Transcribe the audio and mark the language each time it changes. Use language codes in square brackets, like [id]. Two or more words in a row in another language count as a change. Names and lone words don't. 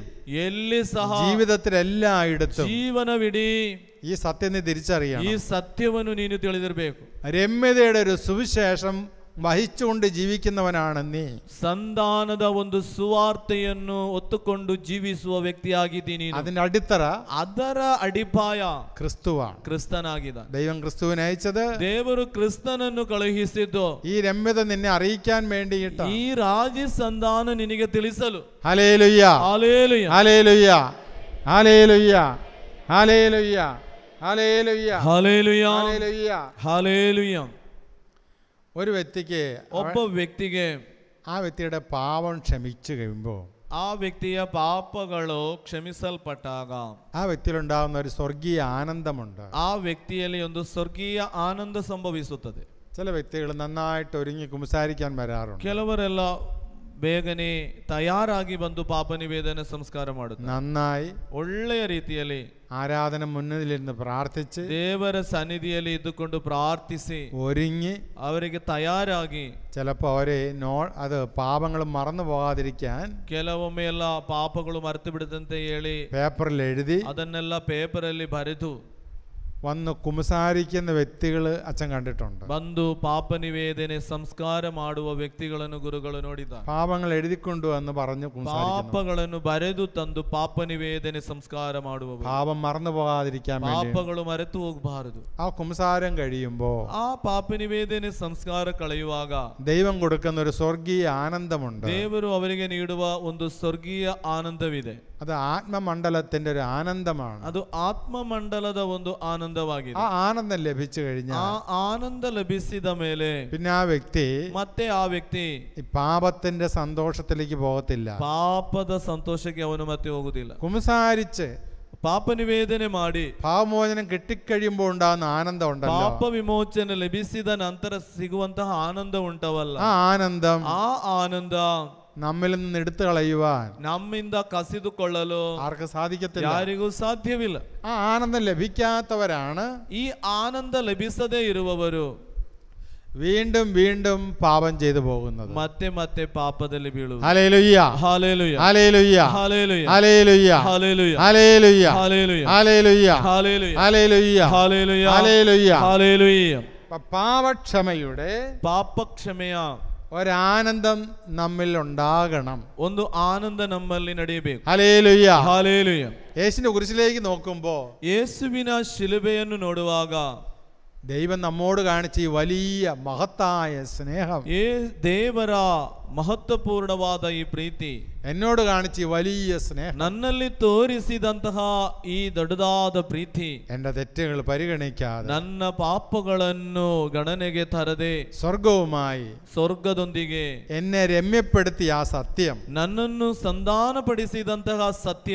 [kn] ಎಲ್ಲಿ ಸಹ [ml] ജീവിതത്തിൽ എല്ലായിടത്തും [kn] ಜೀವನವಿಡೀ [ml] ഈ സത്യം നീ തിരിച്ചറിയണം. [kn] ಈ ಸತ್ಯವನ್ನು ನೀನು ತಿಳಿದಿರಬೇಕು. [ml] രമ്യതയുടെ ഒരു സുവിശേഷം വഹിച്ചുകൊണ്ട് ജീവിക്കുന്നവനാണ് നീ. [kn] ಸಂಧಾನದ ಒಂದು ಸುವಾರ್ತೆಯನ್ನು ಹೊತ್ತುಕೊಂಡು ಜೀವಿಸುವ ವ್ಯಕ್ತಿಯಾಗಿದ್ದೀನಿ. [ml] അതിന്റെ അടിത്തറ, [kn] ಅದರ ಅಡಿಪಾಯ [ml] ക്രിസ്തുവാണ്. [kn] ಕ್ರಿಸ್ತನಾಗಿದ್ದ. [ml] ദൈവം ക്രിസ്തുവിനെ അയച്ചത്, [kn] ದೇವರು ಕ್ರಿಸ್ತನನ್ನು ಕಳುಹಿಸಿದ್ದು [ml] ഈ രമ്യത നിന്നെ അറിയിക്കാൻ വേണ്ടിയിട്ട്. [kn] ಈ ರಾಜಿ ಸಂಧಾನ ನಿನಗೆ ತಿಳಿಸಲು. [ml] ഹല്ലേലൂയ ഹല്ലേലൂയ ഹല്ലേലൂയ ഹല്ലേലൂയ ഹല്ലേലൂയ ഹല്ലേലൂയ ഹല്ലേലൂയ ഹല്ലേലൂയ. ഹല്ലേലൂയ. ഒരു വ്യക്തിക്ക്, [kn] ಒಬ್ಬ ವ್ಯಕ್ತಿಗೆ [ml] ആ വ്യക്തിയുടെ പാപം ക്ഷമിച്ചു കഴിയുമ്പോൾ, [kn] ಆ ವ್ಯಕ್ತಿಯ ಪಾಪಗಳು ಕ್ಷಮಿಸಲ್ಪಟ್ಟಾಗ [ml] ആ വ്യക്തിയിലുണ്ടാകുന്ന ഒരു സ്വർഗീയ ആനന്ദമുണ്ട്. [kn] ಆ ವ್ಯಕ್ತಿಯಲ್ಲಿ ಒಂದು ಸ್ವರ್ಗೀಯ ಆನಂದ ಸಂಭವಿಸುತ್ತದೆ. [ml] ചില വ്യക്തികൾ നന്നായിട്ട് ഒരുങ്ങി കുമ്പസാരിക്കാൻ വരാറുണ്ട്. [kn] ಕೆಲವರೆಲ್ಲ ಬೇಗನೆ ತಯಾರಾಗಿ ಬಂದು ಪಾಪ ನಿವೇದನೆ ಸಂಸ್ಕಾರ ಮಾಡುತ್ತಾರೆ. [ml] നന്നായി [kn] ಒಳ್ಳೆಯ ರೀತಿಯಲ್ಲಿ [ml] ആരാധന മുന്നിലിരുന്ന് പ്രാർത്ഥിച്ച് [kn] ದೇವರ ಸನ್ನಿಧಿಯಲ್ಲಿ ಇದ್ದುಕೊಂಡು ಪ್ರಾರ್ಥಿಸಿ [ml] ഒരുങ്ങി [kn] ಅವರಿಗೆ ತಯಾರಾಗಿ [ml] ചിലപ്പോൾ അവരെ അത് പാപങ്ങൾ മറന്നു പോകാതിരിക്കാൻ [kn] ಕೆಲವೊಮ್ಮೆ ಎಲ್ಲ ಪಾಪಗಳು ಮರೆತು ಬಿಡದಂತೆ ಹೇಳಿ [ml] പേപ്പറിൽ എഴുതി [kn] ಅದನ್ನೆಲ್ಲ ಪೇಪರಲ್ಲಿ ಬರೆದು [ml] വന്ന് കുമ്പസാരിക്കുന്ന വ്യക്തികൾ അച്ഛൻ കണ്ടിട്ടുണ്ട്. [kn] ಬಂದು ಪಾಪ ನಿವೇದನೆ ಸಂಸ್ಕಾರ ಮಾಡುವ ವ್ಯಕ್ತಿಗಳನ್ನು ಗುರುಗಳು ನೋಡಿದ್ದಾರೆ. [ml] പാപങ്ങൾ എഴുതിക്കൊണ്ടുവന്ന് പറഞ്ഞു [kn] ಪಾಪಗಳನ್ನು ಬರೆದು ತಂದು ಪಾಪ ನಿವೇದನೆ ಸಂಸ್ಕಾರ ಮಾಡುವವರು. [ml] പാപം മറന്നു പോകാതിരിക്കാൻ വേണ്ടി [kn] ಪಾಪಗಳು ಮರೆತು ಹೋಗಬಾರದು. [ml] ആ കുമ്പസാരം കഴിയുമ്പോൾ [kn] ಆ ಪಾಪ ನಿವೇದನೆ ಸಂಸ್ಕಾರ ಕಳೆಯುವಾಗ [ml] ദൈവം കൊടുക്കുന്ന ഒരു സ്വർഗീയ ആനന്ദമുണ്ട്. [kn] ದೇವರು ಅವರಿಗೆ ನೀಡುವ ಒಂದು ಸ್ವರ್ಗೀಯ ಆನಂದವಿದೆ. [ml] അത് ആത്മമണ്ഡലത്തിന്റെ ഒരു ആനന്ദമാണ്. [kn] ಅದು ಆತ್ಮಮಂಡಲದ ಒಂದು ಆನಂದವಾಗಿದೆ. [ml] ആ ആനന്ദം ലഭിച്ചു കഴിഞ്ഞാൽ [kn] ಆ ಆನಂದ ಲಭಿಸಿದ ಮೇಲೆ [ml] പിന്നെ ആ വ്യക്തി [kn] ಮತ್ತೆ ಆ ವ್ಯಕ್ತಿ [ml] ഈ പാപത്തിന്റെ സന്തോഷത്തിലേക്ക് പോകത്തില്ല. [kn] ಪಾಪದ ಸಂತೋಷಕ್ಕೆ ಅವನು ಮತ್ತೆ ಹೋಗುದಿಲ್ಲ. [ml] കുമ്പസാരിച്ച് [kn] ಪಾಪ ನಿವೇದನೆ ಮಾಡಿ [ml] പാപമോചനം കിട്ടിക്കഴിയുമ്പോൾ ഉണ്ടാകുന്ന ആനന്ദം ഉണ്ടല്ലോ, [kn] ಪಾಪ ವಿಮೋಚನೆ ಲಭಿಸಿದ ನಂತರ ಸಿಗುವಂತಹ ಆನಂದ ಉಂಟವಲ್ಲ, [ml] ആ ആനന്ദം [kn] ಆ ಆನಂದ [ml] നമ്മിൽ നിന്ന് എടുത്തു കളയുവാൻ [kn] ನಮ್ಮಿಂದ ಕಸಿದುಕೊಳ್ಳಲು [ml] ആർക്കും സാധിക്കത്തില്ല. [kn] ಯಾರಿಗೂ ಸಾಧ್ಯವಿಲ್ಲ. [ml] ആ ആനന്ദം ലഭിക്കാത്തവരാണ് [kn] ಈ ಆನಂದ ಲಭಿಸದೇ ಇರುವವರು [ml] വീണ്ടും വീണ്ടും പാപം ചെയ്തു പോകുന്നത്. [kn] ಮತ್ತೆ ಮತ್ತೆ ಪಾಪದಲ್ಲಿ ಬೀಳುವುದು. [ml] ഹല്ലേലൂയ ഹല്ലേലൂയ ഹല്ലേലൂയ ഹല്ലേലൂയ ഹല്ലേലൂയ ഹല്ലേലൂയ ഹല്ലേലൂയ ഹല്ലേലൂയ ഹല്ലേലൂയ ഹല്ലേലൂയ ഹല്ലേലൂയ ഹല്ലേലൂയ ഹല്ലേലൂയ. ഹല്ലേലൂയ. പാപക്ഷമയുടെ [kn] ಪಾಪಕ್ಷಮೆಯ [ml] ഒരാനന്ദം നമ്മിൽ ഉണ്ടാകണം. [kn] ಒಂದು ಆನಂದ ನಮ್ಮಲ್ಲಿ ನಡೆಯಬೇಕು. [ml] ഹല്ലേലൂയ. ഹല്ലേലൂയ. യേശുവിന്റെ കുരിശിലേക്ക് നോക്കുമ്പോൾ [kn] ಯೇಸುವಿನ ಶಿಲುಬೆಯನ್ನು ನೋಡುವಾಗ [ml] ദൈവം നമ്മോട് കാണിച്ച ഈ വലിയ മഹത്തായ സ്നേഹം, [kn] ದೇವರ ಮಹತ್ವಪೂರ್ಣವಾದ ಈ ಪ್ರೀತಿ, [ml] എന്നോട് കാണിച്ച ഈ വലിയ സ്നേഹം, [kn] ನನ್ನಲ್ಲಿ ತೋರಿಸಿದಂತಹ ಈ ದೊಡ್ಡದಾದ ಪ್ರೀತಿ, [ml] എന്റെ തെറ്റുകൾ പരിഗണിക്കാതെ [kn] ನನ್ನ ಪಾಪಗಳನ್ನು ಗಣನೆಗೆ ತರದೆ [ml] സ്വർഗവുമായി [kn] ಸ್ವರ್ಗದೊಂದಿಗೆ [ml] എന്നെ രമ്യപ്പെടുത്തിയ ആ സത്യം, [kn] ನನ್ನನ್ನು ಸಂಧಾನಪಡಿಸಿದಂತಹ ಸತ್ಯ,